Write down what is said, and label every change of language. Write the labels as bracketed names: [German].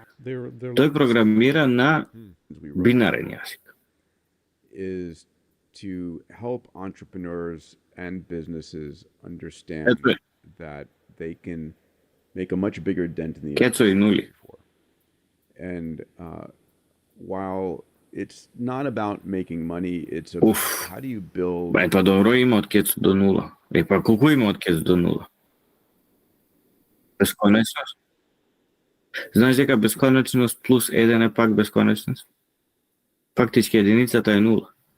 [Macedonian] Тој програмира на бинарен јазик. [English] Is to help entrepreneurs and businesses understand that they can make a much bigger dent in the economy. And while it's not about making money, it's about how do you build... [Macedonian] Па добро има од кецо до нула. Па колку има од кецо до нула? Бесконечност. Знаеш дека бесконечност плюс 1 е пак бесконечност? Фактички единицата е нула.